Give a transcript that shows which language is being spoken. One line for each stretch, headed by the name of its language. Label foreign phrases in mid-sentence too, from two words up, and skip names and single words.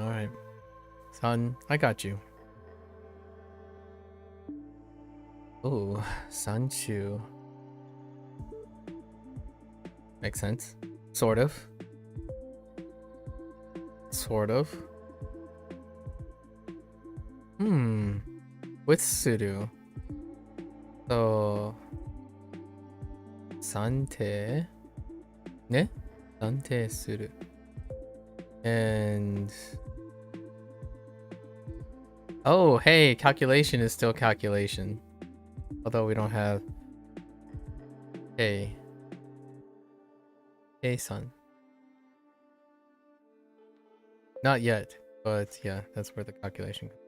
English: Alright. Son, I got you. Ooh, Sanchu. Makes sense. Sort of. Sort of. With Suru. So... Sante... Ne? Sante Suru. And... Oh, hey, calculation is still calculation. Although we don't have... Hey. Hey, son. Not yet, but yeah, that's where the calculation comes.